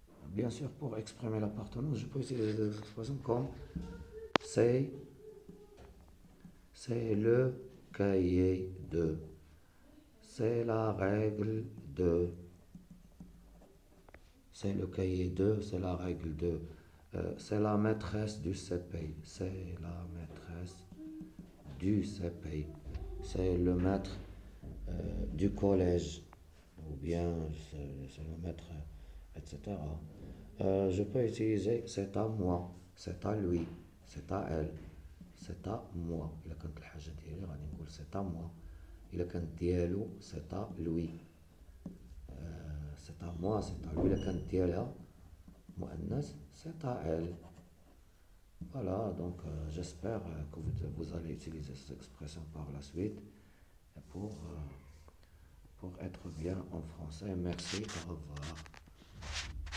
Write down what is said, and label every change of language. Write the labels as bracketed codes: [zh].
[fr] Bien sûr, pour exprimer l'appartenance, je peux utiliser des expressions comme c'est, c'est le cahier de, c'est la règle de, c'est le cahier de, c'est la règle de, c'est la maîtresse du CPI, c'est la maîtresse du CPI, c'est le maître du collège, ou bien c'est le maître, etc. Je peux utiliser c'est à moi, c'est à lui, c'est à elle, c'est à moi. [ar] إلا كانت الحاجة ديالي غادي نقول [fr] c'est à moi. [ar] إلا كانت ديالو [fr] c'est à lui. C'est à moi, c'est à lui. [ar] إلا كانت ديالها مؤنث [fr] c'est à elle. Voilà, donc j'espère que vous allez utiliser cette expression par la suite pour être bien en français. Merci, au revoir.